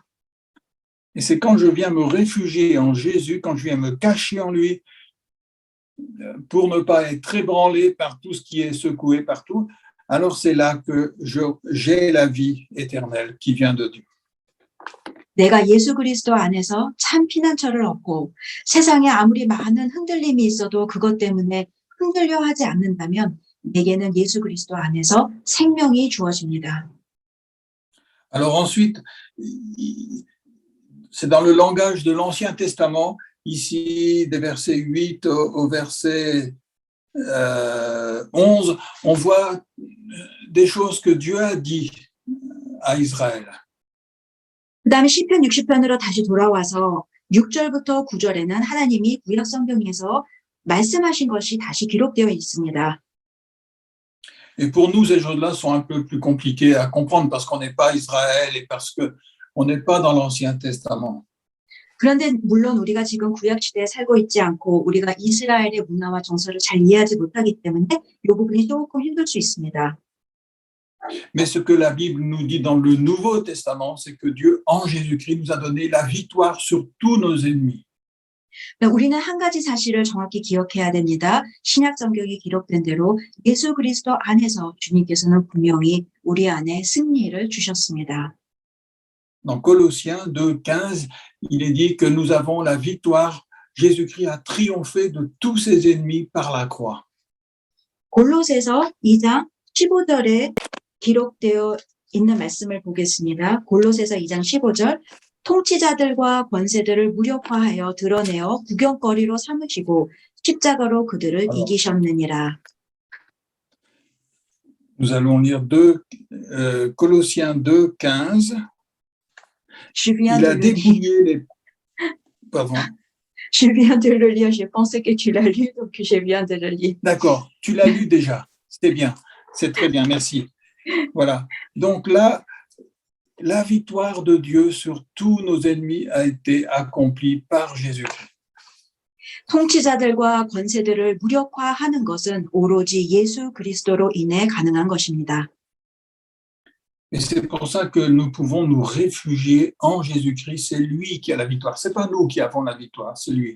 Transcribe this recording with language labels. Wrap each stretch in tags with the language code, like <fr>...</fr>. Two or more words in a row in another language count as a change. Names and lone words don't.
<fr>Et c'est quand je viens me réfugier en Jésus, quand je viens me cacher en lui, pour ne pas être ébranlé par tout ce qui est secoué partout, alors c'est là que j'ai la vie éternelle qui vient de Dieu.</fr> <ko>내가 예수 그리스도 안에서 참 피난처를 얻고 세상에 아무리 많은 흔들림이 있어도 그것 때문에 흔들려 하지 않는다면 내게는 예수 그리스도 안에서 생명이 주어집니다.</ko> <fr>Alors ensuite, c'est dans le langage de l'Ancien Testament, ici des versets 8 au verset 11, on voit des choses que Dieu a dit à Israël.</fr> <ko>그 다음에 시편 60편으로 다시 돌아와서 6절부터 9절에는 하나님이 구약 성경에서 말씀하신 것이 다시 기록되어 있습니다.</ko> <fr>Et pour nous, ces choses-là sont un peu plus compliquées à comprendre parce qu'on n'est pas Israël et parce qu'on n'est pas dans l'Ancien Testament.</fr> <ko>그런데 물론 우리가 지금 구약 시대에 살고 있지 않고 우리가 이스라엘의 문화와 정서를 잘 이해하지 못하기 때문에 이 부분이 조금 힘들 수 있습니다.</ko> <fr>Mais ce que la Bible nous dit dans le Nouveau Testament, c'est que Dieu, en Jésus-Christ, nous a donné la victoire sur tous nos ennemis.</fr> <ko>우리는 한 가지 사실을 정확히 기억해야 됩니다. 신약 성경에 기록된 대로 예수 그리스도 안에서 주님께서는 분명히 우리 안에 승리를 주셨습니다.</ko> <fr>Dans Colossiens 2:15, il est dit que nous avons la victoire. Jésus-Christ a triomphé de tous ses ennemis par la croix.</fr> <ko>골로새서 2장 15절에 기록되어 있는 말씀을 보겠습니다. 골로새서 2장 15절 통치자들과 권세들을 무력화하여 드러내어 구경거리로 삼으시고 십자가로 그들을 이기셨느니라.</ko> <fr>Nous allons lire Colossiens 2, 15. Je viens Il de a le lire. dépouillé les... Pardon. Je viens de le lire. Je pensais que tu l'as lu, donc je viens de le lire. D'accord, tu l'as lu déjà. C'est bien, c'est très bien, merci. Voilà. Donc là, la victoire de Dieu sur tous nos ennemis a été accomplie par Jésus-Christ.</fr> <ko>통치자들과 권세들을 무력화하는 것은 오로지 예수 그리스도로 인해 가능한 것입니다.</ko> <fr>Et c'est pour ça que nous pouvons nous réfugier en Jésus-Christ. C'est lui qui a la victoire. C'est pas nous qui avons la victoire, c'est lui.</fr>